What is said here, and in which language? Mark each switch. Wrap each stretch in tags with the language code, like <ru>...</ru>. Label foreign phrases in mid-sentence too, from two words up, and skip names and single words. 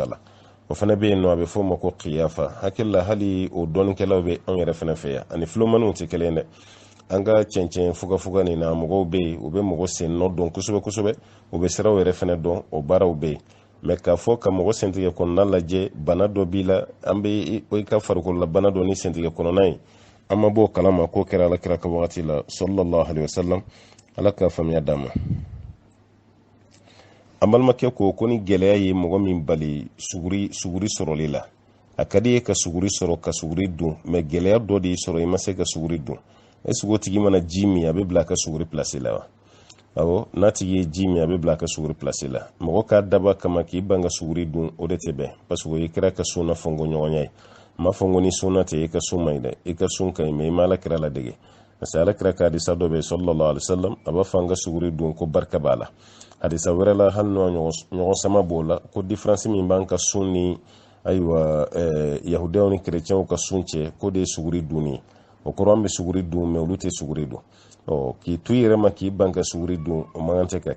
<bm>la o fana bɛ yen nɔ a bɛ fɔ o ma ko qiyafa hakili la hali o dɔnnikɛlaw bɛ anw yɛrɛ fana fɛ yan ani filomaniw tɛ kelen dɛ an ka cɛncɛn fugafuga nin na mɔgɔw bɛ yen u bɛ mɔgɔ sen nɔ dɔn kosɛbɛ kosɛbɛ u bɛ siraw yɛrɛ fana dɔn o baaraw bɛ yen mais k'a fɔ ka mɔgɔ sentigɛ kɔnɔna lajɛ bana dɔ b'i la an bɛ i ka farikolola bana dɔ ni sentigɛ kɔnɔna ye an ma bɔ kalama k'o kɛra alakira ka wagati la</bm> <ar>صلى الله عليه وسلم</ar> <bm>ala ka faamuya d'a ma an balimakɛ ko ni gɛlɛya ye mɔgɔ min bali suguri sɔrɔli la a ka di ye ka suguri sɔrɔ ka suguri dun mais gɛlɛya dɔ de y'i sɔrɔ i ma se ka suguri dun</bm> <fr>est-ce que</fr> <bm>o tigi mana ji min a bɛ bila a ka suguri place la wa awɔ nati ye ji mi a bɛ bila ka suguri place la mɔgɔ k'a daba kama k'i ban ka suguri dun o de tɛ bɛn</bm> <fr>parce que</fr> <bm>o ye kira ka sun na fɔnko ɲɔgɔnya ye ma fɔnko ni sunna tɛ i ka sun man ɲi dɛ i ka sun ka ɲi mais i ma Alakira ladege</bm> <fr>parce que</fr> <bm>Alakira ka hadisa dɔ bɛ</bm> <ar>صلى الله عليه وسلم</ar> <bm>a b'a fɔ an ka suguri dun ko barika b'a la hadisa wɛrɛ la hali n'o ɲɔgɔn sama b'o la ko différence min b'an ka sun ni ayiwa yahudiyaw ni chrétienw ka sun cɛ ko de ye suguri dunni ye o kɔrɔ an bɛ suguri dun mais olu tɛ suguri dun k'i to i yɛrɛ ma k'i ban ka suguri dun o man kan tɛ ka</bm>